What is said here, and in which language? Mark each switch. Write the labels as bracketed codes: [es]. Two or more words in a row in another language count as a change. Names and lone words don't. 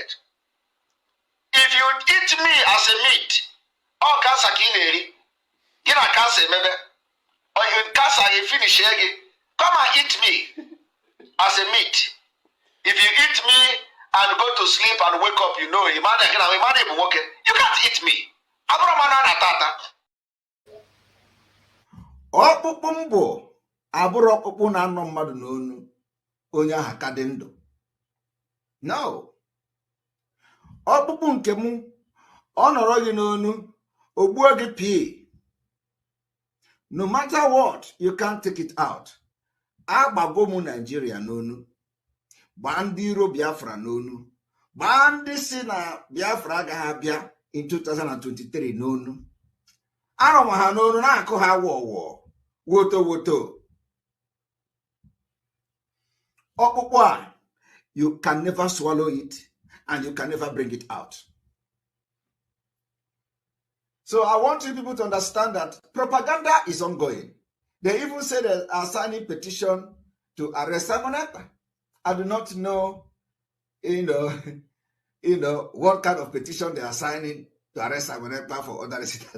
[en] If you eat me as a meat, or cancer kileri, you know cancer maybe, or you cancer you finish again, come and eat me as a meat. If you eat me and go to sleep and wake up, you know, you can't eat me. [ig] Ọkpụkpụ mbụ abụrụ ọkpụkpụ na-anọ mmadụ n'onu onye aha ka dị ndụ. [en] No. [ig] Ọkpụkpụ nke mụ ọ nọrọ gị n'onu ogbuo gị pee. [en] No matter what, you can't take it out. [ig] Agbago mụ Nigeria n'onu. Gbaa ndị iro Biafra n'onu. Gbaa ndị si na Biafra agaghị abịa in 2023 n'onu. Arọ ha n'onu na-akụ ha wọwọ. Woto. Ọkpụkpụ a, [en] you can never swallow it and you can never bring it out. So I want you people to understand that propaganda is ongoing. They even say they are signing petition to arrest Simon Ekpa. I do not know, what kind of petition they are signing to arrest Simon Ekpa for other reasons.